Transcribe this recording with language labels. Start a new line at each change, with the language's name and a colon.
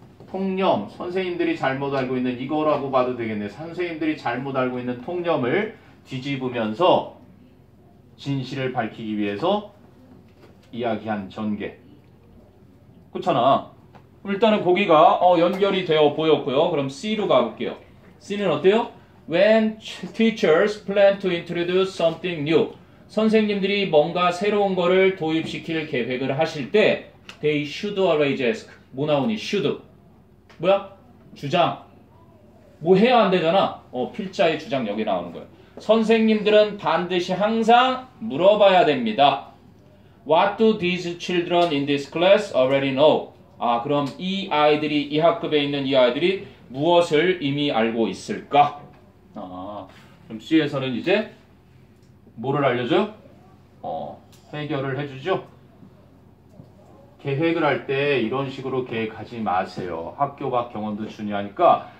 Korean: 통념, 선생님들이 잘못 알고 있는 이거라고 봐도 되겠네. 선생님들이 잘못 알고 있는 통념을 뒤집으면서 진실을 밝히기 위해서 이야기한 전개. 그렇잖아. 일단은 거기가 연결이 되어 보였고요. 그럼 C로 가볼게요. C는 어때요?
English: When teachers plan to introduce something new.
Korean: 선생님들이 뭔가 새로운 거를 도입시킬 계획을 하실 때
English: they should always ask.
Korean: 뭐 나오니? should. 뭐야? 주장. 뭐 해야 안 되잖아. 필자의 주장 여기 나오는 거예요. 선생님들은 반드시 항상 물어봐야 됩니다.
English: What do these children in this class already know?
Korean: 그럼 이 아이들이, 이 학급에 있는 이 아이들이 무엇을 이미 알고 있을까? 그럼 C에서는 이제 뭐를 알려줘요? 해결을 해주죠? 계획을 할 때 이런 식으로 계획하지 마세요. 학교 밖 경험도 중요하니까.